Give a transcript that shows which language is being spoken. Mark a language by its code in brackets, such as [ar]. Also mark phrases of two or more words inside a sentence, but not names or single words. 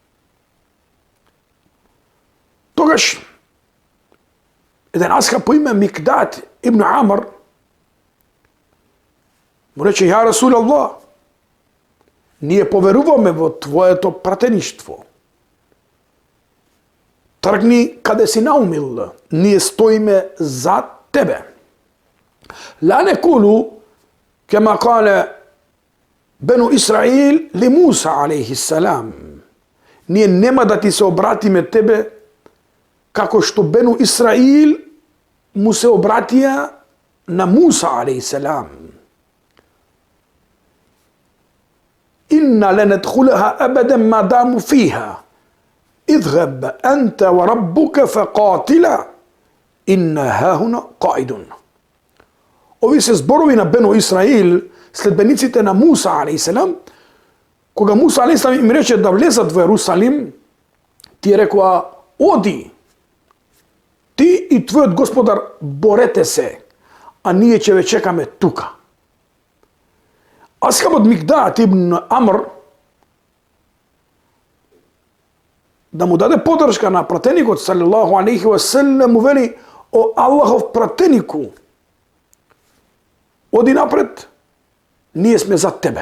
[mk] Тогаш еден асхаб по име Микдат ибн Амр му рече: [ar] يا رسول الله, [mk] ние поверуваме во твоето пратеништво. Тргни каде си наумил, ние стоиме за тебе. [ar] لا نقول كما قال بنو إسرائيل لموسى عليه السلام. [mk] Ние нема да ти се обратиме тебе како што Бену Исраил му се обратија на Муса [ar] عليه السلام. إنا لن ندخلها أبدا ما داموا فيها. اذهب أنت وربك فقاتلا إنا هاهنا قاعدون. [mk] Ови се зборови на Бену Исраил, следбениците на Муса [ar] عليه السلام. [mk] Кога Муса [ar] عليه السلام [mk] им рече да влезат во Ерусалим, тие рекоа: оди, ти и твојот господар борете се, а ние ќе ве чекаме тука. Асхабот Микдат ибн Амр да му даде поддршка на пратеникот [ar] صلى الله عليه وسلم, [mk] му вели: о Аллахов пратенику, оди напред, ние сме за тебе.